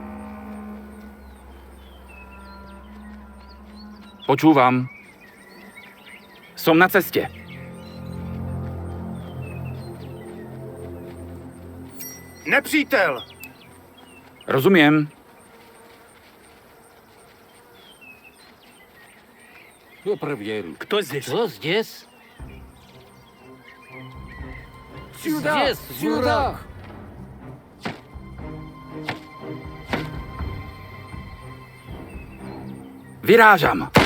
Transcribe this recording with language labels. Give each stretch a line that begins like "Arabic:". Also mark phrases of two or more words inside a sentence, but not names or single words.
Slovak: Počúvam. Som na ceste.
Czech: Nepřítel!
Slovak: Rozumiem.
Russian: Кто проверил? Кто здесь? Кто здесь? Здесь, сюда!
Slovak: Vyrážam.